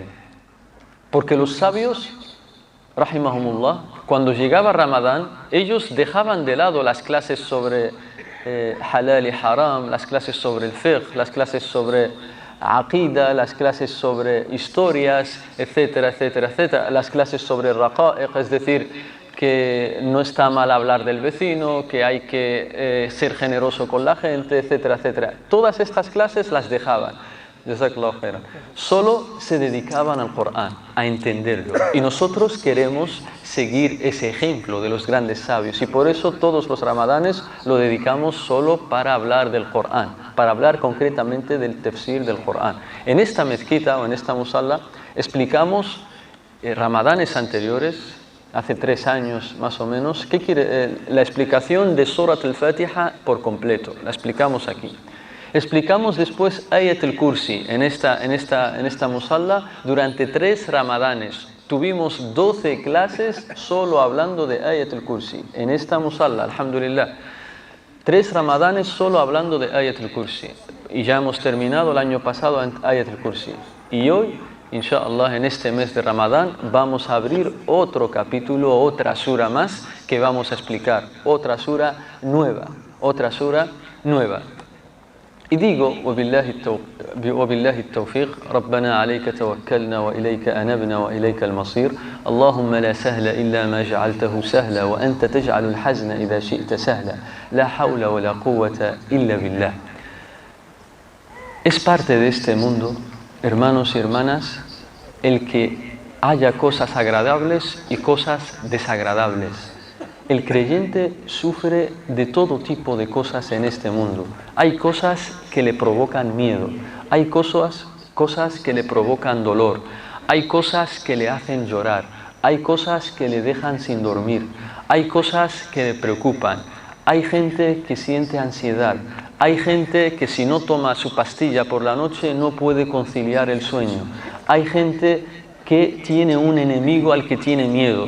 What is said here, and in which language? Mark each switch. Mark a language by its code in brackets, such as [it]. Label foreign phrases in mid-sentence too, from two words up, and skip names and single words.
[es] Porque los sabios, rahimahumullah, cuando llegaba Ramadán, ellos dejaban de lado las clases sobre halal y haram, las clases sobre el fiqh, las clases sobre aqida, las clases sobre historias, etcétera, etcétera, etcétera, las clases sobre raqa'iq, es decir, que no está mal hablar del vecino, que hay que ser generoso con la gente, etcétera, etcétera. Todas estas clases las dejaban. [ar] جزاك الله خيرا. [es] Solo se dedicaban al Corán, a entenderlo. Y nosotros queremos seguir ese ejemplo de los grandes sabios. Y por eso todos los ramadanes lo dedicamos solo para hablar del Corán, para hablar concretamente del tafsir del Corán. En esta mezquita o en esta musalla explicamos ramadanes anteriores, hace 3 años más o menos, la explicación de Surat al-Fatiha por completo. La explicamos aquí. Explicamos después Ayat al-Kursi en esta musalla durante 3 ramadanes. Tuvimos 12 clases solo hablando de Ayat al-Kursi en esta musalla, alhamdulillah. 3 ramadanes solo hablando de Ayat al-Kursi. Y ya hemos terminado el año pasado en Ayat al-Kursi. Y hoy, inshallah, en este mes de Ramadán vamos a abrir otro capítulo, otra sura más que vamos a explicar. Otra sura nueva. Y digo, [ar] وبالله التوفيق ربنا عليك توكلنا وإليك أنبنا وإليك المصير اللهم لا سهل إلا ما جعلته سهلا وأنت تجعل الحزن إذا شئت سهلا لا حول ولا قوة إلا بالله. [es] Es parte de este mundo, hermanos y hermanas, el que haya cosas agradables y cosas desagradables. El creyente sufre de todo tipo de cosas en este mundo. Hay cosas que le provocan miedo, hay cosas que le provocan dolor, hay cosas que le hacen llorar, hay cosas que le dejan sin dormir, hay cosas que le preocupan, hay gente que siente ansiedad, hay gente que si no toma su pastilla por la noche no puede conciliar el sueño, hay gente que tiene un enemigo al que tiene miedo.